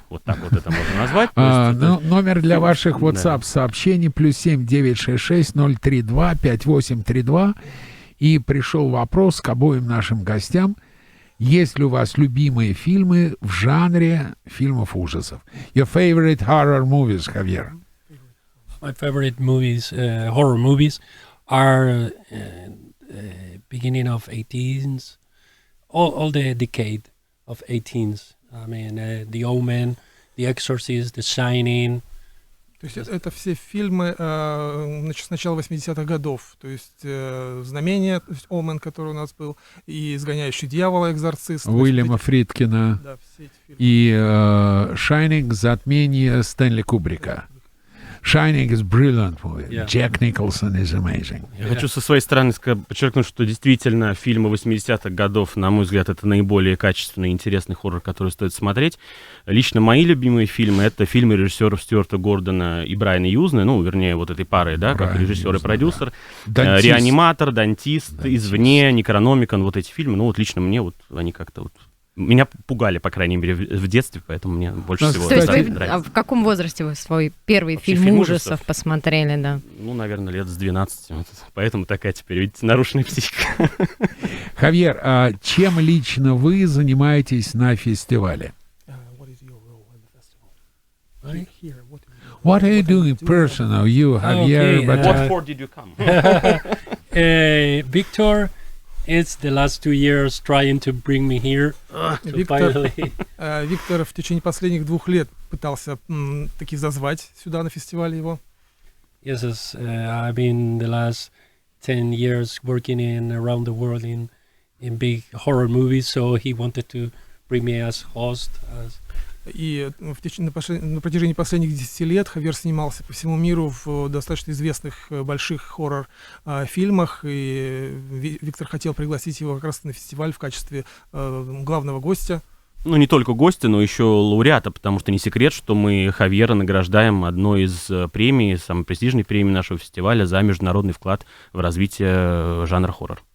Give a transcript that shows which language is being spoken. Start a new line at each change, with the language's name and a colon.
Russian: Вот так вот это можно назвать. Номер для ваших WhatsApp-сообщений +7 966 032 5832. И пришел вопрос к обоим нашим гостям. Есть ли у вас любимые фильмы в жанре фильмов ужасов?
English: Your favorite horror movies, Хавьер? My favorite movies, horror movies, are beginning of 18s, all the decade of 18s. I mean, The Omen, The Exorcist, The Shining.
Russian: То есть это все фильмы с начала 80-х годов. То есть «Знамение», то есть «Омен», который у нас был, и «Изгоняющий дьявола», «Экзорцист». Уильяма Фридкина. Да, все эти фильмы. И «Шайнинг», «Затмение» Стэнли Кубрика.
English: Shining is brilliant movie. Yeah. Jack Nicholson is amazing.
Russian: Я хочу со своей стороны подчеркнуть, что действительно фильмы 80-х годов, на мой взгляд, это наиболее качественный и интересный хоррор, который стоит смотреть. Лично мои любимые фильмы — это фильмы режиссеров Стюарта Гордона и Брайана Юзна, ну, вернее, вот этой пары, да, как режиссер и продюсер. Да. «Реаниматор», «Дантист», «Извне», «Некрономикон», вот эти фильмы, ну, вот лично мне вот они как-то вот меня пугали, по крайней мере, в детстве, поэтому мне больше всего То есть вы нравится. в каком возрасте вы свой первый Вообще фильм фильм ужасов ужасов посмотрели, да? Ну, наверное, лет с 12. Вот. Поэтому такая теперь, видите, нарушенная психика. Хавьер, а чем лично вы занимаетесь на фестивале?
English: What are you doing personal, you, Хавьер Ботет? What for did you come? Victor, it's the last 2 years trying to bring me here.
Russian: Виктор в течение последних 2 лет пытался таки зазвать сюда на фестиваль его.
English: Yes, I've been the last 10 years working around the world in big horror movies, so he wanted to bring me as host.
Russian: И на протяжении последних 10 лет Хавьер снимался по всему миру в достаточно известных больших хоррор-фильмах, и Виктор хотел пригласить его как раз на фестиваль в качестве главного гостя. Ну, не только гостя, но еще лауреата, потому что не секрет, что мы Хавьера награждаем одной из премий, самой престижной премии нашего фестиваля за международный вклад в развитие жанра хоррор.